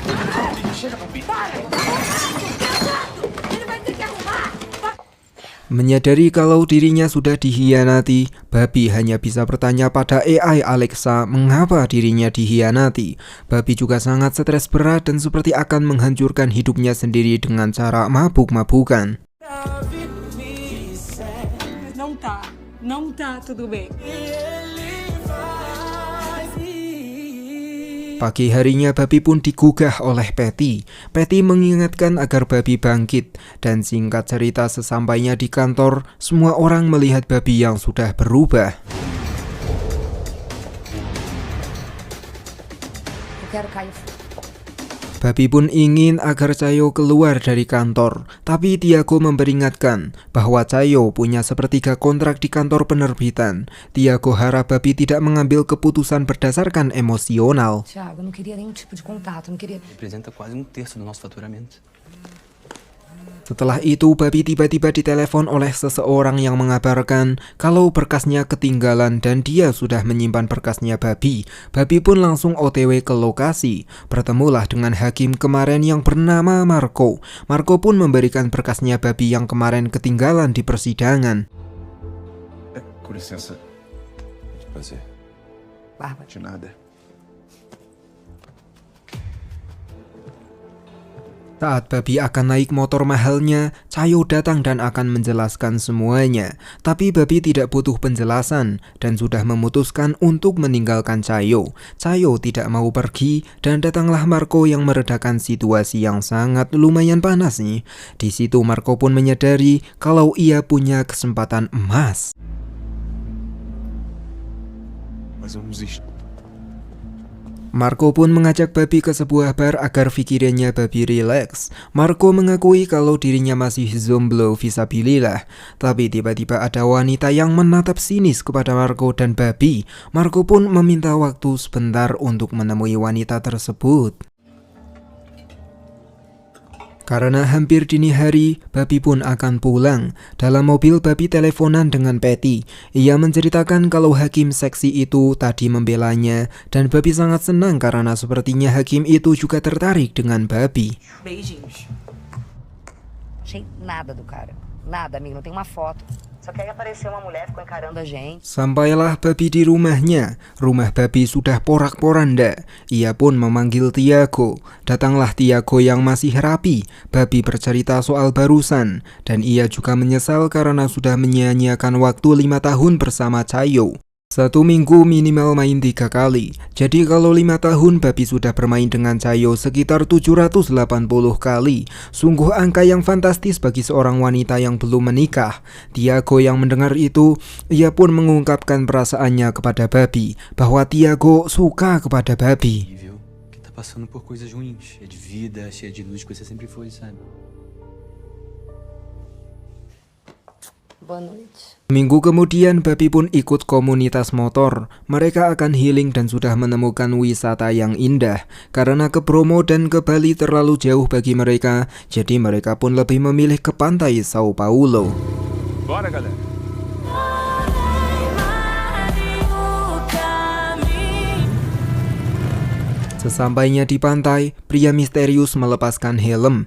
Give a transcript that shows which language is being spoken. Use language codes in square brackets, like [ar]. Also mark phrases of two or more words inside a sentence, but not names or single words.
[id] Menyadari kalau dirinya sudah dihianati, Babi hanya bisa bertanya pada AI Alexa mengapa dirinya dihianati. Babi juga sangat stres berat dan seperti akan menghancurkan hidupnya sendiri dengan cara mabuk-mabukan. [pt] Não tá tudo bem. [id] Pagi harinya Babi pun digugah oleh Patty. Patty mengingatkan agar Babi bangkit, dan singkat cerita sesampainya di kantor, semua orang melihat Babi yang sudah berubah. Babi pun ingin agar Cayo keluar dari kantor, tapi Tiago memperingatkan bahwa Cayo punya sepertiga kontrak di kantor penerbitan. Tiago harap Babi tidak mengambil keputusan berdasarkan emosional. [pt] Thiago, eu não queria nenhum tipo de contato, não queria. Representa quase 1/3 do nosso faturamento. [id] Setelah itu, Babi tiba-tiba ditelepon oleh seseorang yang mengabarkan kalau berkasnya ketinggalan dan dia sudah menyimpan berkasnya Babi. Babi pun langsung OTW ke lokasi. Bertemulah dengan hakim kemarin yang bernama Marco. Marco pun memberikan berkasnya Babi yang kemarin ketinggalan di persidangan. [pt] Com licença. Prazer. Bárbara. De nada. [id] Saat Babi akan naik motor mahalnya, Cayo datang dan akan menjelaskan semuanya. Tapi Babi tidak butuh penjelasan dan sudah memutuskan untuk meninggalkan Cayo. Cayo tidak mau pergi dan datanglah Marco yang meredakan situasi yang sangat lumayan panas nih. Di situ Marco pun menyadari kalau ia punya kesempatan emas. [pt] Mas vamos isto. [id] Marco pun mengajak Babi ke sebuah bar agar pikirannya Babi rileks. Marco mengakui kalau dirinya masih jomblo visabilillah. Tapi tiba-tiba ada wanita yang menatap sinis kepada Marco dan Babi. Marco pun meminta waktu sebentar untuk menemui wanita tersebut. Karena hampir dini hari, Babi pun akan pulang. Dalam mobil, Babi teleponan dengan Patty. Ia menceritakan kalau hakim seksi itu tadi membelanya, dan Babi sangat senang karena sepertinya hakim itu juga tertarik dengan Babi. [pt] Beijinhos. Achei nada do cara. Nada, amigo, não tem uma foto. Só que aí apareceu uma mulher, ficou encarando a gente. [id] Sampailah Babi di rumahnya. Rumah Babi sudah porak-poranda. Ia pun memanggil Tiago. Datanglah Tiago yang masih rapi. Babi bercerita soal barusan, dan ia juga menyesal karena sudah menyia-nyiakan waktu 5 tahun bersama Cayo. 1 minggu minimal main 3 kali. Jadi kalau 5 tahun Babi sudah bermain dengan Cayo sekitar 780 kali. Sungguh angka yang fantastis bagi seorang wanita yang belum menikah. Tiago yang mendengar itu, ia pun mengungkapkan perasaannya kepada Babi, bahwa Tiago suka kepada Babi. [pt] Viu que tá passando por coisas ruins, cheia de vida, cheia de luz que você sempre foi, sabe? Boa noite. [id] Minggu kemudian Babi pun ikut komunitas motor. Mereka akan healing dan sudah menemukan wisata yang indah. Karena ke Bromo dan ke Bali terlalu jauh bagi mereka, jadi mereka pun lebih memilih ke pantai Sao Paulo. [pt] Bora, galera. [id] Sesampainya di pantai, pria misterius melepaskan helm.